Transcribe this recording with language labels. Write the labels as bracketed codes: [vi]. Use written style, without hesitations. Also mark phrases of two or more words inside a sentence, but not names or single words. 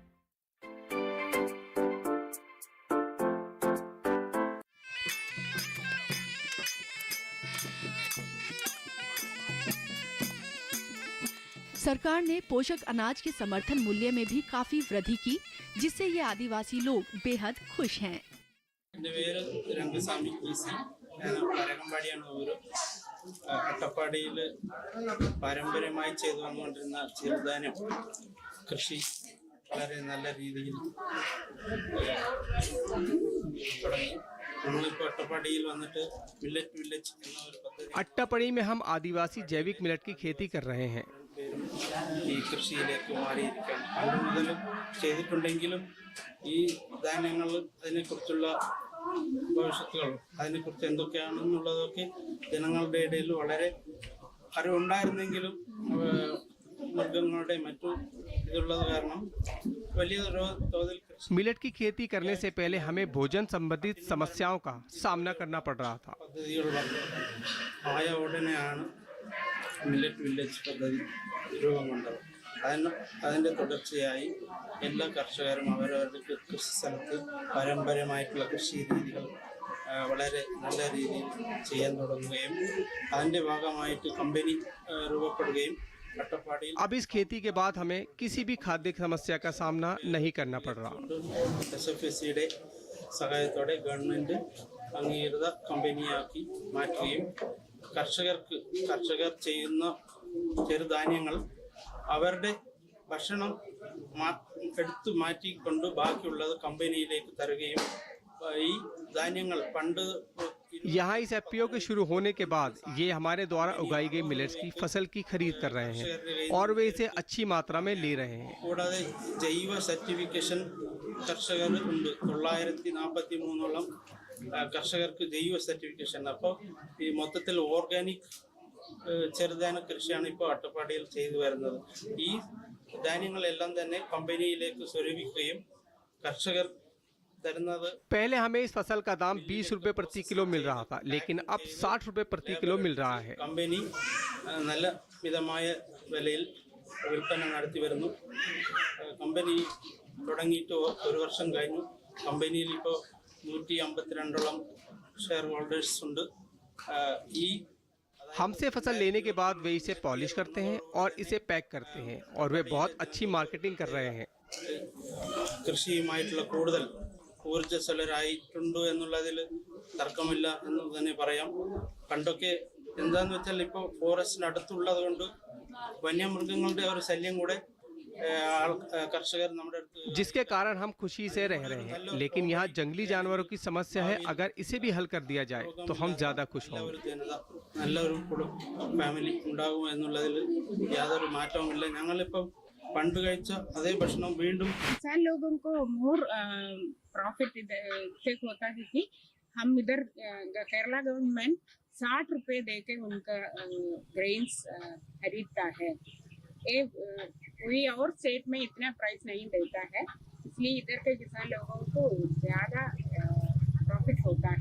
[hi] सरकार ने पोषक अनाज के समर्थन मूल्य में भी काफी वृद्धि की, जिससे ये आदिवासी लोग बेहद खुश हैं। [ml] അട്ടപ്പാടിയിൽ പാരമ്പര്യമായി ചെയ്തു വന്നുകൊണ്ടിരുന്ന ചെറുധാന്യം കൃഷി വളരെ നല്ല രീതിയിൽ തുടങ്ങി. നമ്മളിപ്പോൾ അട്ടപ്പാടിയിൽ വന്നിട്ട് [en] millet village [ml] എന്ന ഒരു പദ്ധതി [hi] अट्टापड़ी में हम आदिवासी जैविक मिलेट की खेती कर रहे हैं। [ml] ഈ കൃഷിയിലേക്ക് മാറിയിരിക്കാൻ പണ്ട് മുതൽ ചെയ്തിട്ടുണ്ടെങ്കിലും ഈ ധാന്യങ്ങൾ അതിനെക്കുറിച്ചുള്ള ഭവിഷ്യത്തുകൾ അതിനെക്കുറിച്ച് എന്തൊക്കെയാണെന്നുള്ളതൊക്കെ ജനങ്ങളുടെ ഇടയിൽ വളരെ അറിവുണ്ടായിരുന്നെങ്കിലും മൃഗങ്ങളുടെ മറ്റു ഇതുള്ളത് കാരണം വലിയ തോതിൽ [hi] मिलेट की खेती करने से पहले हमें भोजन संबंधित समस्याओं का सामना करना पड़ रहा था। [ml] പദ്ധതികൾ ആയ ഉടനെയാണ് [en] millet village [ml] പദ്ധതി രൂപം കൊണ്ടത്. അതിൻ്റെ തുടർച്ചയായി എല്ലാ കർഷകരും അവരവരുടെ കൃഷി സ്ഥലത്ത് പാരമ്പര്യമായിട്ടുള്ള കൃഷി രീതികൾ വളരെ നല്ല രീതിയിൽ ചെയ്യാൻ തുടങ്ങുകയും അതിൻ്റെ ഭാഗമായിട്ട് കമ്പനി രൂപപ്പെടുകയും [hi] अब इस खेती के बाद हमें किसी भी खाद्य समस्या का सामना नहीं करना पड़ रहा। [ml] SFSCയുടെ സഹായത്തോടെ ഗവൺമെന്റ് അംഗീകൃത കമ്പനിയാക്കി മാറ്റുകയും കർഷകർ ചെയ്യുന്ന ചെറുധാന്യങ്ങൾ അവരുടെ ഭക്ഷണം എടുത്തു മാറ്റിക്കൊണ്ട് ബാക്കിയുള്ളത് കമ്പനിയിലേക്ക് തരുകയും ഈ ധാന്യങ്ങൾ പണ്ട് [hi] यहाँ इस FPO के शुरू होने के बाद ये हमारे द्वारा उगाई गई मिलेट्स की फसल की खरीद कर रहे हैं और वे इसे अच्छी मात्रा में ले रहे हैं। [ml] കൂടാതെ ജൈവ സർട്ടിഫിക്കേഷൻ കർഷകർ ഉണ്ട്. 943ഓളം കർഷകർക്ക് ജൈവ സർട്ടിഫിക്കേഷൻ. അപ്പോൾ ഈ മൊത്തത്തിൽ ഓർഗാനിക് ചെറുധാന്യ കൃഷിയാണ് ഇപ്പോൾ അട്ടപ്പാടിയിൽ ചെയ്തു വരുന്നത്. ഈ ധാന്യങ്ങളെല്ലാം തന്നെ കമ്പനിയിലേക്ക് സ്വരൂപിക്കുകയും കർഷകർ [hi] पहले हमें इस फसल का दाम 20 रुपए प्रति किलो मिल रहा था, लेकिन अब 60 रुपए प्रति किलो मिल रहा है। [ml] കമ്പനി നല്ല മിതമായ വിലയിൽ വിൽപ്പന നടത്തി വരുന്നു. കമ്പനി തുടങ്ങിയിട്ട് ഒരു വർഷം കഴിഞ്ഞു. കമ്പനിയിൽ ഇപ്പോൾ 152ഓളം [en] share holders [ml] ഉണ്ട്. ഈ [hi] हमसे फसल लेने के बाद वे इसे पॉलिश करते हैं और इसे पैक करते हैं और वे बहुत अच्छी मार्केटिंग कर रहे हैं। [ml] കൃഷിയുമായിട്ടുള്ള കൂടുതൽ ഊർജ്ജസ്വലരായിട്ടുണ്ട് എന്നുള്ളതിൽ തർക്കമില്ല എന്ന് തന്നെ പറയാം. പണ്ടൊക്കെ എന്താന്ന് വെച്ചാൽ ഇപ്പോൾ ഫോറസ്റ്റിന് അടുത്തുള്ളത് കൊണ്ട് വന്യമൃഗങ്ങളുടെ ഒരു ശല്യം കൂടെ कर्षक നമ്മുടെ അടുത്ത് [hi] जिसके कारण हम खुशी से रह रहे हैं, लेकिन यहाँ जंगली जानवरों की समस्या है। अगर इसे भी हल कर दिया जाए तो हम ज्यादा खुश होंगे। [ml] നല്ലൊരു ഫാമിലി ഉണ്ടാകും എന്നുള്ളതിൽ യാതൊരു മാറ്റവുമില്ല. ഞങ്ങളിപ്പോൾ പണ്ട് കഴിച്ച അതേ ഭക്ഷണം വീണ്ടും [hi] किसान लोगों को [en] more profit [hi] से होता है कि हम इधर केरला गवर्नमेंट 60 रुपए देके उनका ग्रेन्स खरीदता है। ये कोई और स्टेट में इतना प्राइस नहीं देता है, इसलिए इधर के किसान लोगों को ज्यादा प्रॉफिट होता है।